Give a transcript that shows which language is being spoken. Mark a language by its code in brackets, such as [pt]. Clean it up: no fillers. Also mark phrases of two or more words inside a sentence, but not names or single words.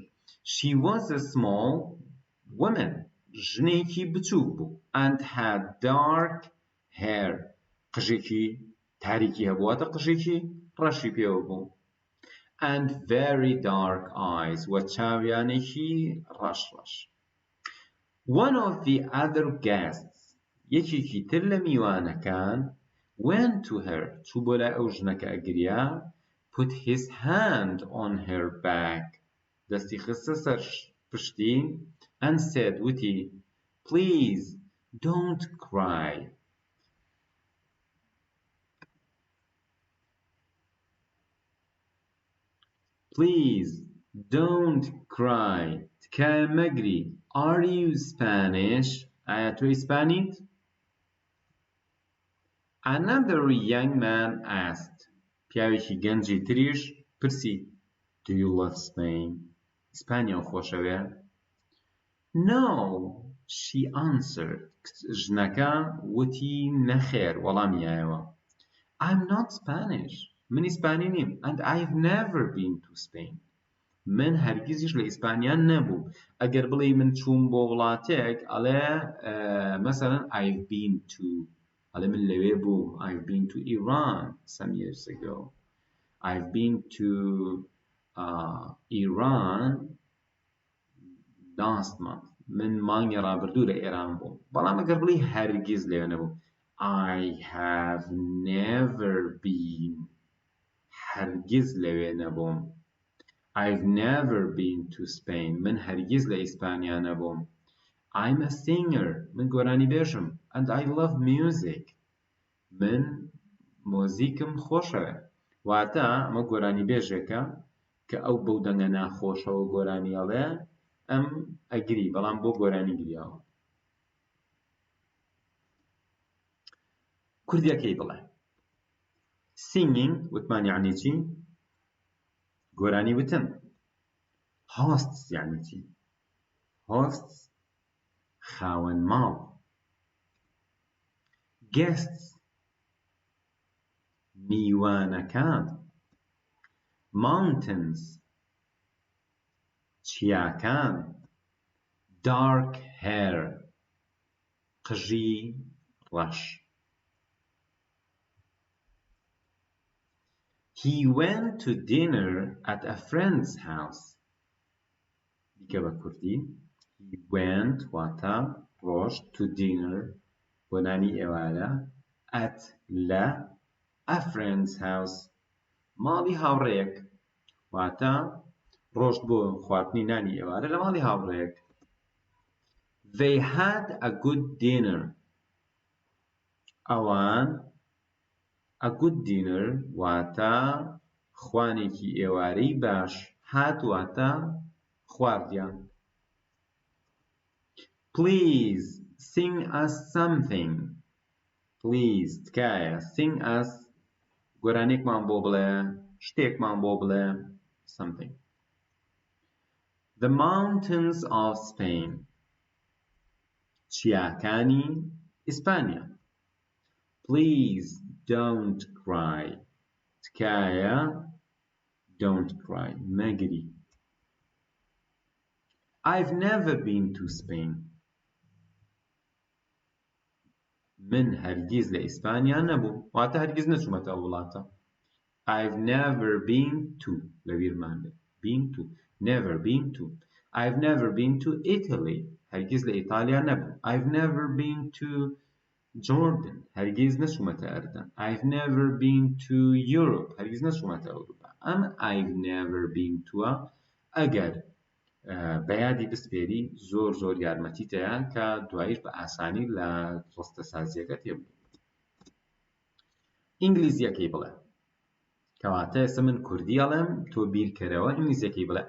[en] She was a small woman. [ckb] ژنێکی بچووک بوو. [en] And had dark hair. [ckb] قژێکی تاریکی هەبوو، واتە قژێکی ڕەشی پێوە بوو. [en] And very dark eyes. [ckb] و چاویانێکی ڕەش. [en] One of the other guests, [ckb] یەکێکی تر لە میوانەکان [en] went to her. [ckb] چوو بۆ لای ئەو ژنەکە ئەگریا. [en] Put his hand on her back. [ckb] دەستی خستە سەر پشتی. [en] And said وتی Please don't cry. Please don't cry. [ckb] تکایە مەگری. [en] Are you Spanish? [ckb] ئایا تۆ ئیسپانیت؟ [en] Another young man asked. [ckb] پیاوێکی گەنجی تریش پرسی [en] Do you love Spain? [ckb] ئیسپانیا خۆشەوێ؟ [en] No, she answered. [ckb] ژنەکە وتی نەخێر وەڵامیایەوە. [en] I'm not Spanish. [ckb] من ئیسپانی نیم. [en] And I've never been to Spain. [ckb] من هەرگیزیش لە ئیسپانیا نەبوو. ئەگەر بڵێ من چووم بۆ وڵاتێک ئەڵێ مثلا [en] I've been to [ckb] ئەڵێ من لەوێ بووم. [en] I've been to Iran some years ago. I've been to Iran last month. [ckb] من مانگی ڕابردوو لە ئێران بووم. بەڵام ئەگەر بڵێ هەرگیز لەوێ نەبووم [en] I have never been. [ckb] هەرگیز لەوێ نەبووم. [en] I've never been to Spain. [ckb] من هەرگیز لە ئیسپانیا نەبووم. [en] I'm a singer. [ckb] من گۆرانی بێژم. [en] And I love music. [ckb] من مۆزیکم خۆشەوێ. واتە ئەمە گۆرانی بێژێکە کە ئەو بەو دەنگە ناخۆشەوە گۆرانی ئەڵێ ئەم ئەگری بەڵام بۆ گۆرانی گریاوە. کوردیەکەی بڵێ. Singing وتمان یعنی چی؟ گۆرانی وتن. Hosts یعنی چی؟ Hosts خاوەن ماڵ. Guests میوانەکان. Mountains چیاکان. [en] Dark hair [ckb] قژی ڕەش. [en] He went to dinner at a friend's house. [ckb] دیکە بە کوردی. [en] He went [ckb] واتە ڕۆژ [en] to dinner [ckb] بۆ نانی ئێوارە at لە [en] a friend's house [ckb] ماڵی هاوڕێیەک واتە ڕۆژ بۆ خواردنی نانی ئێوارە لە ماڵی هاوڕێیەک. [en] They had a good dinner. [ckb] ئەوان [en] a good dinner [ckb] واتە خوانێکی ئێوارەی باش. هات واتە خواردیان. [en] Please sing us something. [ckb] Please تکایە [en] sing us [ckb] گۆرانێکمان بۆ بڵێ شتێکمان بۆ بڵێ something. [en] The mountains of Spain [ckb] چیاکانی ئیسپانیا. [en] Please don't cry. [ckb] تکایە [en] don't cry [ckb] مەگری. [en] I've never been to Spain. [ckb] من هەرگیز لە ئیسپانیا نەبووم. واتە هەرگیز نەچوومەتە ئەو وڵاتە. [en] I've never been to [ckb] لەبیرمان بێت. [en] Been to. Never been to. I've never been to Italy. [ckb] هەرگیز لە ئیتالیا نەبووم. [en] I've never been to Jordan [ckb] هەرگیز نەچوومەتە ئەردن. [en] I've never been to Europe [ckb] هەرگیز نەچوومەتە ئەوروپا. ئەم [en] I've never been to [ckb] ئەگەر بەیادی بسپێری زۆر یارمەتیتەیە کە دواییش بە ئاسانی لە ڕستەسازیەکە تێبگەیت. ئینگلیزیەکەی بڵێ. کەواتە ئێستا من کوردی ئەڵێم تۆ بیرکەرەوە ئینگلیزیەکەی بڵێ.